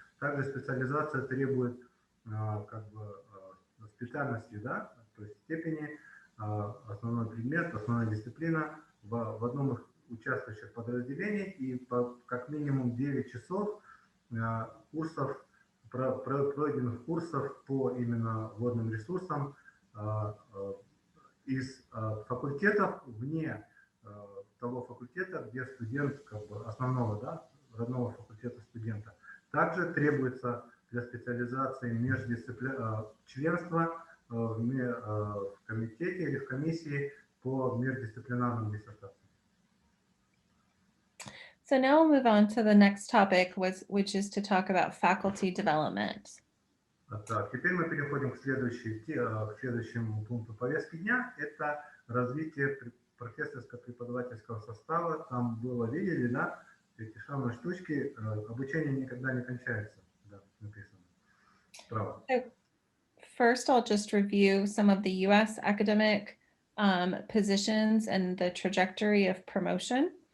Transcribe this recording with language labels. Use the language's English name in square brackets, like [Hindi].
[Russian] Также специализация требует как бы специальности, да, то есть степени, основной предмет, основная дисциплина в одном из участвующих подразделений и как минимум 9 часов курсов, пройденных курсов по именно водным ресурсам из факультетов вне того факультета, где студент как бы основного, да, родного факультета студента. Также требуется для специализации членства в комитете или в комиссии по междисциплинарным диссертациям. [English] So now we'll move on to the next topic, which is to talk about faculty development. [Russian] Так, теперь мы переходим к следующему пункту повестки дня. Это развитие профессорско-преподавательского состава. Там было, видели, да, эти самые штучки. Обучение никогда не кончается. Да, написано. Справа. [English] First, I'll just review some of the U.S. academic positions and the trajectory of promotion.